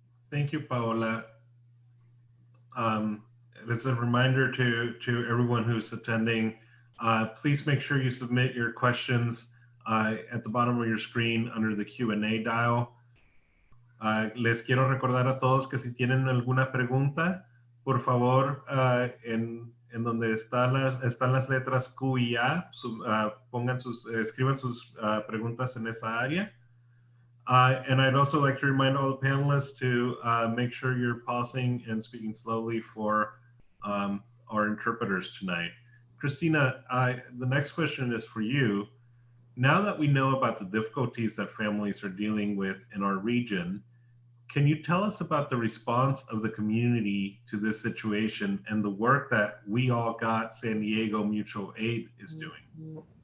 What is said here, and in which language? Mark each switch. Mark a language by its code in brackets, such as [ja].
[en] Thank you, Paola. As a reminder to everyone who's attending, please make sure you submit your questions at the bottom of your screen under the Q&A dial. [es] Les quiero recordar a todos que si tienen alguna pregunta, por favor, en donde están las letras Q y A, escriban sus preguntas en esa área. [en] And I'd also like to remind all the panelists to make sure you're pausing and speaking slowly for our interpreters tonight. Christina, the next question is for you. Now that we know about the difficulties that families are dealing with in our region, can you tell us about the response of the community to this situation and the work that We All Got San Diego Mutual Aid is doing?